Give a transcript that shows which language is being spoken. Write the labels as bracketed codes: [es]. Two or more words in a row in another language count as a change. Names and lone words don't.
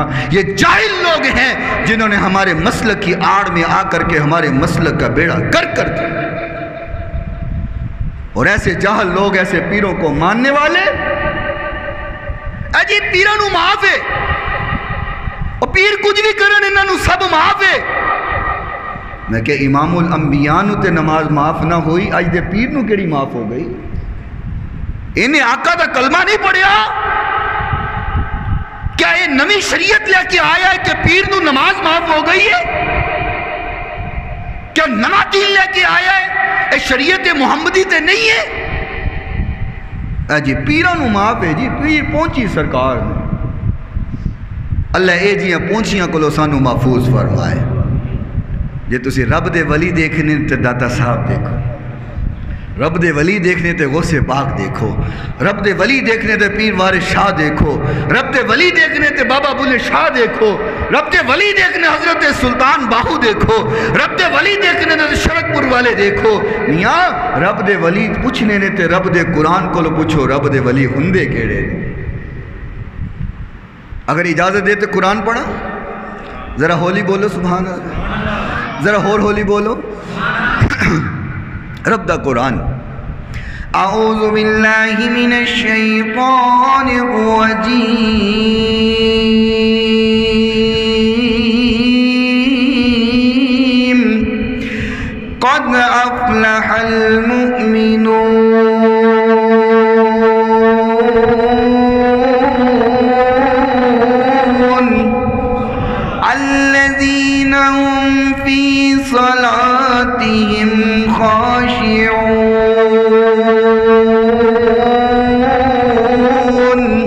[ur] یہ جاہل لوگ ہیں جنہوں نے ہمارے مسلک کی آڑ میں آ کر کے ہمارے مسلک کا بیڑا کر دیا. اور ایسے جاہل لوگ ایسے پیروں کو ماننے والے, [pa] اجی پیروں نو معاف ہے, اور پیر کچھ بھی کرن انہاں نو سب معاف ہے. میں کہ امام الانبیاء نو تے نماز معاف نہ ہوئی, اج دے پیر نو کیڑی معاف ہو گئی؟ انہیں آقا دا کلمہ نہیں پڑھیا؟ [ur] کیا یہ نمی شریعت لے کے آیا ہے کہ پیر نو نماز معاف ہو گئی ہے؟ کیا نما دین لے کے آیا ہے؟ [pa] اے شریعت محمدی تے نہیں ہے؟ جی پیران نو معاف ہے, جی پیر پہنچی سرکار نے. اللہ اے جیاں پہنچیاں کلو سانو محفوظ فرمائے. جے تسی رب دے ولی دیکھنے تے داتا صاحب دیکھو, رب دے ولی دیکھنے تے غوث پاک دیکھو, رب دے ولی دیکھنے تے پیر وارث شاہ دیکھو, رب دے ولی دیکھنے تے بابا بلے شاہ دیکھو, رب دے ولی دیکھنے حضرت سلطان باہو دیکھو, رب دے ولی دیکھنے تے شرک پور والے دیکھو. میاں رب دے ولی پوچھنے نے تے رب دے قرآن کو لو پوچھو رب دے ولی ہندے کیڑے نے. اگر اجازت دے تو قرآن پڑھا, ذرا ہولی بولو سبحان اللہ, ذرا ہولی بولو. رب دا قرآن. [ar] اعوذ باللہ من الشیطان الرجیم. قد افلح المؤمنون الذين والذین هم فی صلاتهم خاشعون